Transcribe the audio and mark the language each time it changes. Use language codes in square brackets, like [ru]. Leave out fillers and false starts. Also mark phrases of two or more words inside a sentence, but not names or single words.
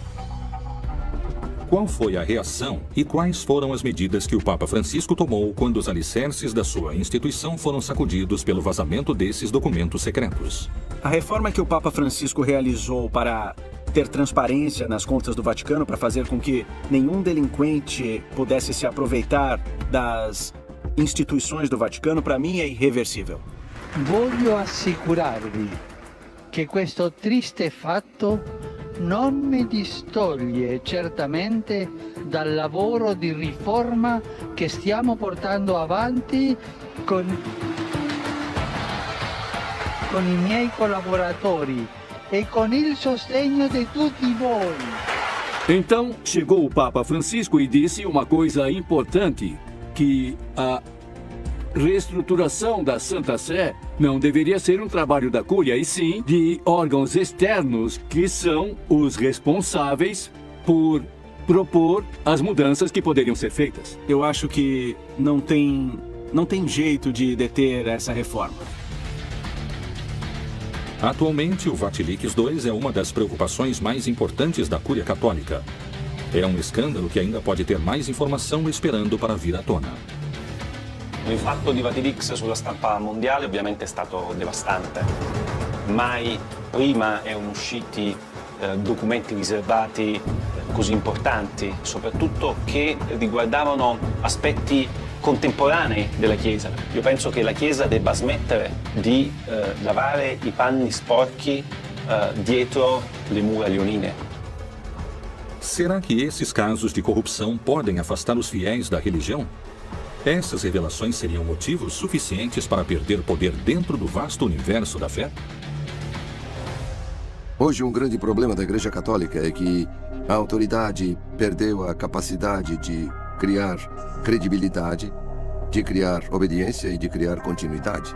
[pt] Qual foi a reação e quais foram as medidas que o Papa Francisco tomou quando os alicerces da sua instituição foram sacudidos pelo vazamento desses documentos secretos? A reforma que o Papa Francisco realizou para ter transparência nas contas do Vaticano, para fazer com que nenhum delinquente pudesse se aproveitar das instituições do Vaticano, para mim é irreversível. [it] Voglio assicurarvi che questo triste fatto non mi distoglie certamente dal lavoro di riforma che stiamo portando avanti con i miei collaboratori e con il sostegno di tutti voi. [pt] Então, chegou o Papa Francisco e disse uma coisa importante, que a reestruturação da Santa Sé não deveria ser um trabalho da Cúria, e sim de órgãos externos que são os responsáveis por propor as mudanças que poderiam ser feitas. Eu acho que não tem jeito de deter essa reforma. Atualmente, o Vatilix II é uma das preocupações mais importantes da Cúria Católica. É um escândalo que ainda pode ter mais informação esperando para vir à tona. [it] Il fatto di Vatilix sulla stampa mondiale ovviamente è stato devastante. Mai prima erano usciti documenti riservati così importanti, soprattutto che riguardavano aspetti contemporanei della Chiesa. Io penso che la Chiesa debba smettere di lavare i panni sporchi dietro le mura leonine. [pt] Será que esses casos de corrupção podem afastar os fiéis da religião? Essas revelações seriam motivos suficientes para perder poder dentro do vasto universo da fé? Hoje, um grande problema da Igreja Católica é que a autoridade perdeu a capacidade de criar credibilidade, de criar obediência e de criar continuidade.